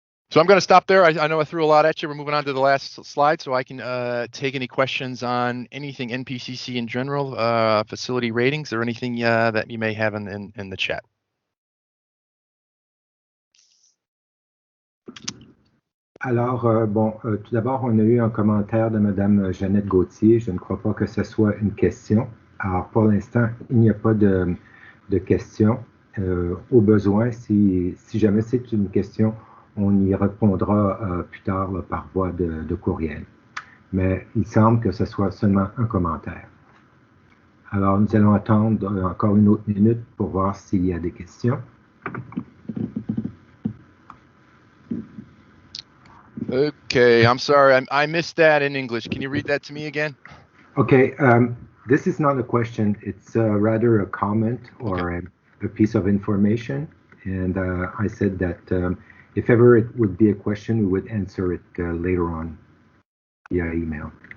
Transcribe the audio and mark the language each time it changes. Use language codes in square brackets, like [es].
[en] So I'm going to stop there. I know I threw a lot at you. We're moving on to the last slide, so I can take any questions on anything NPCC in general, facility ratings, or anything that you may have in the chat. [fr] Alors, tout d'abord, on a eu un commentaire de Mme Jeannette Gauthier. Je ne crois pas que ce soit une question. Alors, pour l'instant, il n'y a pas de question. Au besoin, si jamais c'est une question, on y répondra plus tard par voie de courriel. Mais il semble que ce soit seulement un commentaire. Alors, nous allons attendre encore une autre minute pour voir s'il y a des questions. [en] Okay, I'm sorry, I missed that in English. Can you read that to me again? Okay, this is not a question. It's rather a comment or okay. a piece of information. And I said that if ever it would be a question, we would answer it later on via email.